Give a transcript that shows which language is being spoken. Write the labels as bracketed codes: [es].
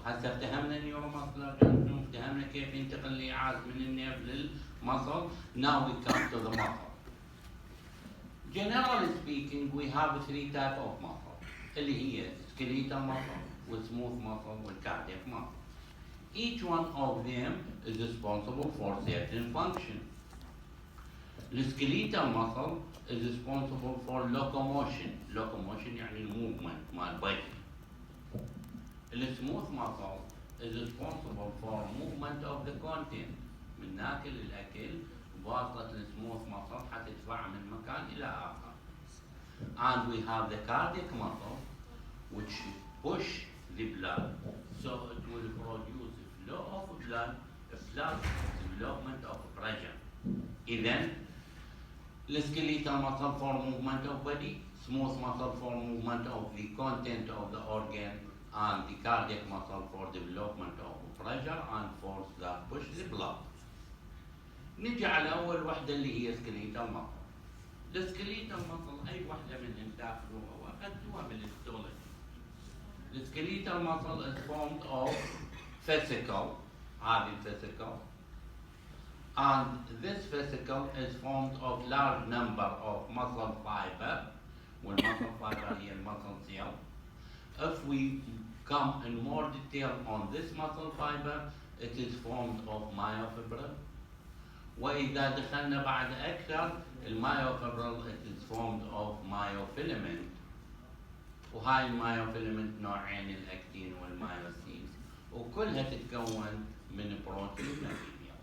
[ar] هسه افتهمنا النيوروماسكولار جنكشن، افتهمنا كيف ينتقل الإيعاز من النيرف للمصل. [en] Now we come to the muscle. Generally speaking, we have three types of muscle, اللي هي skeletal muscle, smooth muscle, cardiac muscle. Each one of them is responsible for certain function. The skeletal muscle is responsible for locomotion. Locomotion يعني movement مال body. The smooth muscle is responsible for movement of the content. [ar] من ناكل الأكل بواسطة السموث muscle حتدفع من مكان إلى آخر. [en] And we have the cardiac muscle which push the blood so it will produce flow of blood plus development of pressure. إذن the skeletal muscle for movement of body, smooth muscle for movement of the content of the organ, and the cardiac muscle for development of pressure and force that push the blood. [ar] نجي على أول وحدة اللي هي skeletal muscle. [en] The skeletal muscle [ar] أي وحدة من داخلها وأخذتوها من الهيستولوجي. [en] The skeletal muscle is formed of vesicle, [ar] هذه الفيسيكل, [en] and this vesicle is formed of large number of muscle fiber, والmuscle fiber هي muscle cell. If we come in more detail on this muscle fiber, it is formed of myofibril. [ar] وإذا دخلنا بعد أكثر المايوفيبرل [en] it is formed of myofilament. [ar] وهاي المايوفيلمنت نوعين الأكتين والمايوسين وكلها تتكون من بروتين وماتيريال.